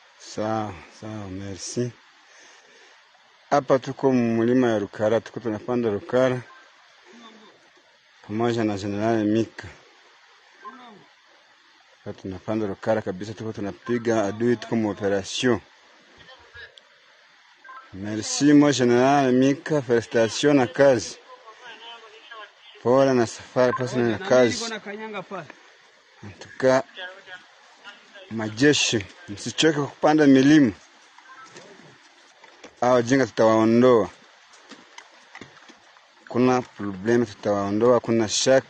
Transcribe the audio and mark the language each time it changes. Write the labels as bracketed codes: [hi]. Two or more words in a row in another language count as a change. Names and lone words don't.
[sw] Sawa, merci. Hapa tuko mlima ya Rukara, tuko tunapanda Rukara pamoja na General Mika. Hapa tunapanda Rukara kabisa, tuko tunapiga adui, tuko mu operation. Merci mo General Mika, félicitations na kazi. Pole na safari, pasi na kazi. Tuka majeshi, msichoke kupanda milima. Hao jinga tutawaondoa. Kuna problema tutawaondoa, kuna shaka.